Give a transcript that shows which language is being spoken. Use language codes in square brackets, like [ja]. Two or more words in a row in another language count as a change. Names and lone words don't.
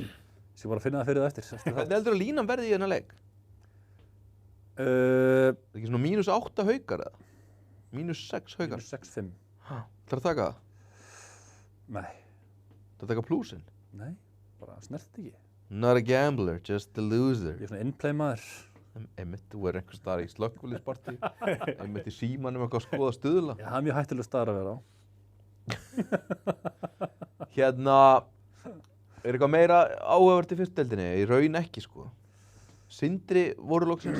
[is] Ég skal bara finna það fyrir það eftir. Hvernig heldur að línan verði í þennan leik? Uh, Er ekki svona -8 Haukar eða? -6 Haukar? 6-5. Það er að taka það? Nei, Það er að taka plúsin? nei, bara snert ekki. [en] Not a gambler, just a loser. [is] Ég er svona in-play maður. Einmitt, þú er einhvers staðar í slökkviliðspartí. Einmitt í símanum eitthvað að skoða stuðla. Já, það er mjög hættuleg staður að vera á. Hérna, er eitthvað meira áhugavert í fyrstdeildinni? Í raun ekki, sko. Sindri voru loksins.